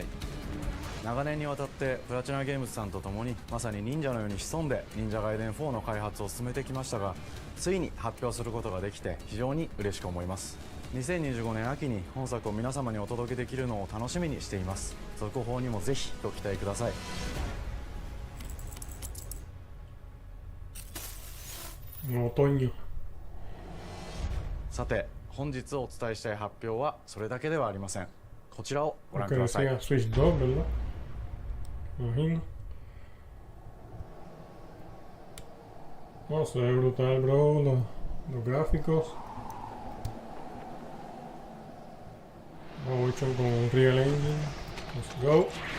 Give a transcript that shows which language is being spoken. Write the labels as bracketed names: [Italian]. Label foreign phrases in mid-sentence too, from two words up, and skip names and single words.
[Japanese] 長年にわたってプラチナゲームズさんと共にまさに忍者のように潜んで忍者外伝4の開発を進めてきましたが、ついに発表することができて非常に嬉しく思います。2025年秋に本作を皆様にお届けできるのを楽しみにしています。続報にもぜひご期待ください。さて、本日お伝えしたい発表はそれだけではありません。こちらをご覧ください。 [Spanish] No, se ve brutal, bro, los gráficos. Vamos hecho con un Real Engine. [English] Let's go.